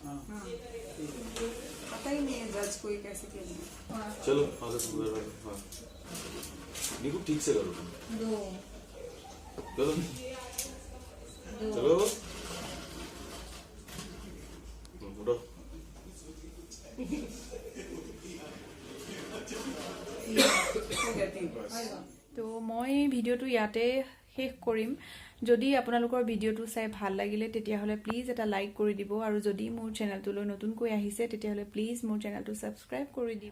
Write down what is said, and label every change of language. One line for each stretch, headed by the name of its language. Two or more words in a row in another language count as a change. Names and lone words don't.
Hindi: पता ही नहीं है जज कोई कैसे खेलना। चलो निकू ठीक से करो चलो चलो उठो
Assamese: তো মই ভিডিঅ'টো ইয়াতে শেষ কৰিম। যদি আপোনালোকৰ ভিডিঅ'টো চাই ভাল লাগিলে তেতিয়াহ'লে প্লিজ এটা লাইক কৰি দিব আৰু যদি মোৰ চেনেলটোলৈ নতুনকৈ আহিছে তেতিয়াহ'লে প্লিজ মোৰ চেনেলটো ছাবস্ক্ৰাইব কৰি দিব।